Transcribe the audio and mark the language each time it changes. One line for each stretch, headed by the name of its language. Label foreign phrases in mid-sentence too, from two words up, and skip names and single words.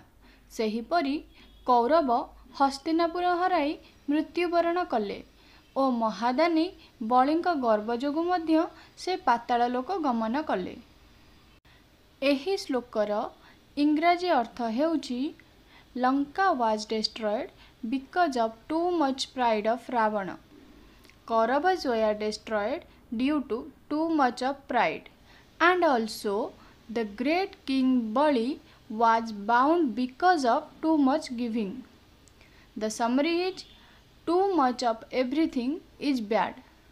Odia: ସେହିପରି କୌରବ ହସ୍ତିନାପୁର ହରାଇ ମୃତ୍ୟୁବରଣ କଲେ ଓ ମହାଦାନୀ ବଳିଙ୍କ ଗର୍ବ ଯୋଗୁଁ ମଧ୍ୟ ସେ ପାତାଳ ଲୋକ ଗମନ କଲେ। ଏହି ଶ୍ଲୋକର ଇଂରାଜୀ ଅର୍ଥ ହେଉଛି
English: Lanka was destroyed because of too much pride of Ravana. Kauravas were destroyed due to too much of pride, and also the great king Bali was bound because of too much giving. The summary is too much of everything is bad.